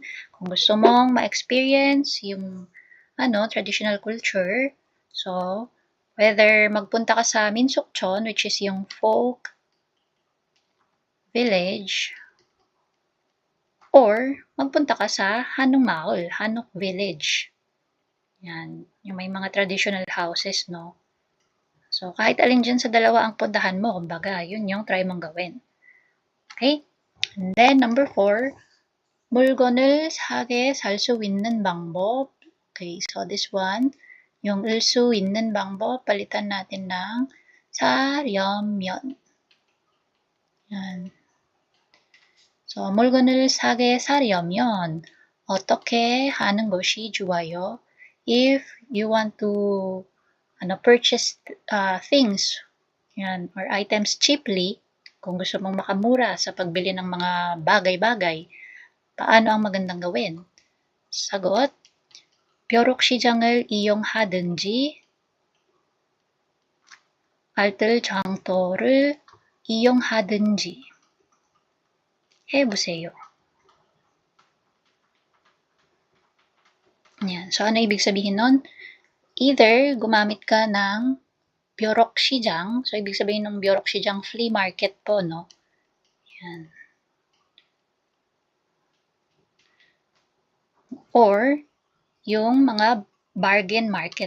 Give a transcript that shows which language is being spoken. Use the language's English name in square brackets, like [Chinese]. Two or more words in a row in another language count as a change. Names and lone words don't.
[Filipino] Kung gusto mong ma-experience yung [English] traditional culture, [Filipino] so, whether magpunta ka sa Minsokchon, [English] which is [Filipino] yung [English] folk village, [Filipino] or magpunta ka sa Hanok Hanok Village. Yan, yung may mga [English] traditional houses, [Filipino] no? So, kahit alin dyan sa dalawa ang puntahan mo, kumbaga, yun yung try mong gawin. Okay? [English] And then, number 4, [Korean] 물건을 사게 살 수 있는 방법. [English] Okay, so this one, [Filipino] yung [Korean] 을 수 있는 방법, [Filipino] palitan natin ng 사려면. Yan. So, [Korean] 물건을 사게 사려면 어떻게 하는 것이 좋아요? [English] If you want to purchase things yan, or items cheaply, [Filipino] kung gusto mong makamura sa pagbili ng mga bagay-bagay, paano ang magandang gawin? Sagot, [Korean] 벼룩시장을 이용하든지 알뜰 장터를 이용하든지 해보세요. [Filipino] Yan. So, ano ibig sabihin nun? Either gumamit ka ng 벼룩시장. So, ibig sabihin ng 벼룩시장, [English] flea market [Filipino] po, no? Yan. Or, yung mga [English] bargain market.